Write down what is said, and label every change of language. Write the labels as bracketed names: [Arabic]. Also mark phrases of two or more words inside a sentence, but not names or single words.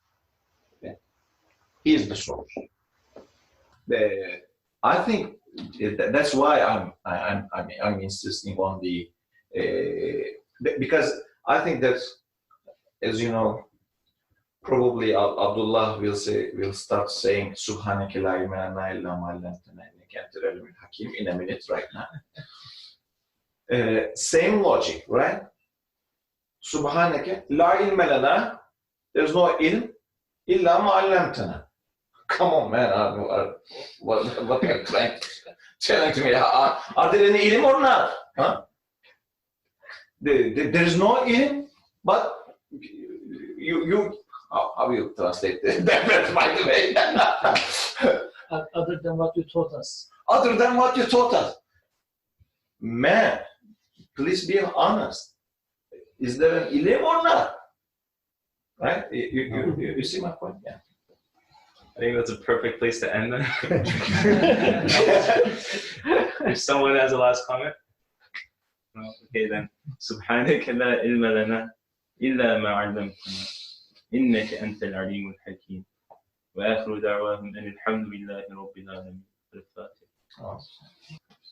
[English] He is the source. I think that's why I'm insisting on the because I think that, as you know, Probably Abdullah will start saying [Arabic] سبحانك لا علم لنا إلا ما علمتنا إنك أنت العليم الحكيم [English] in a minute right now. Same logic, right? [Arabic] سبحانك لا علم لنا, [English] there's no [Arabic] علم إلا ما علمتنا. [English] Come on, man. What are you trying to me? Are there any ilm or not? Huh? There is no ilm, but you how will you translate that, by the way? Other than what you taught us. Other than what you taught us. Man, please be honest. Is there an ilm or not? Right? You see my point? Yeah. I think that's a perfect place to end then. If someone has a last comment. No, okay then. [Arabic] سبحانك لا علم لنا إلا ما علمتنا إنك أنت العليم الحكيم وآخر دعواهم أن الحمد لله رب العالمين. الفاتحة.